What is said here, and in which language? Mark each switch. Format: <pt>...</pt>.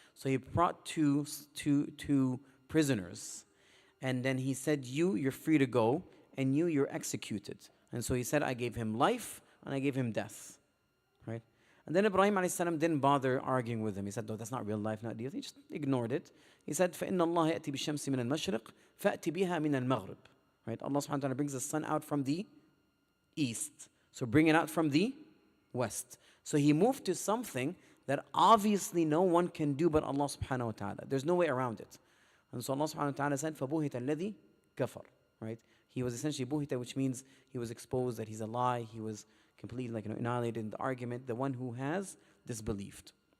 <en>So he brought two prisoners. And then he said, you're free to go, and you're executed. And so he said, I gave him life, and I gave him death. Right? And then Ibrahim alayhi salam didn't bother arguing with him. He said, no, that's not real life, not death. He just ignored it.</en> <ar>He said, فَإِنَّ اللَّهَ يَأْتِي بِالشَّمْسِ مِنَ الْمَشْرِقِ فَأْتِ بِهَا مِنَ الْمَغْرِبِ.</ar> <en>Right? Allah subhanahu wa ta'ala brings the sun out from the east. So bring it out from the west. So he moved to something that obviously no one can do but Allah subhanahu wa ta'ala. There's no way around it. And so Allah subhanahu wa ta'ala said,</en> <ar>فَبُهِتَ الَّذِي كَفَرْ.</ar> <en>Right? He was essentially buhita, which means he was exposed, that he's a lie. He was completely annihilated in the argument, the one who has disbelieved.</en>